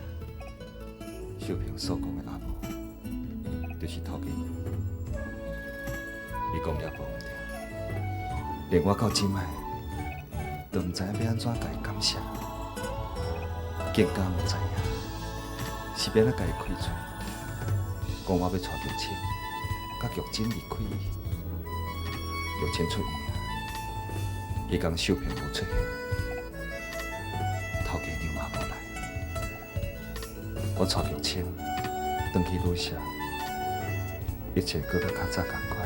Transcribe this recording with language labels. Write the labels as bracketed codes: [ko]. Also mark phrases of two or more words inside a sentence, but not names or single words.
[nan] 秀萍所讲的阿母，就是头家娘。伊讲了无毋对，连我到今摆都毋知影要安怎甲伊感谢，更加毋知影是要安怎甲伊开嘴，讲我要带玉清甲玉珍离开伊。玉清出院啊，迄天秀萍无出现，头家娘嘛无来，我带玉清转去旅社，一切搁较早共款。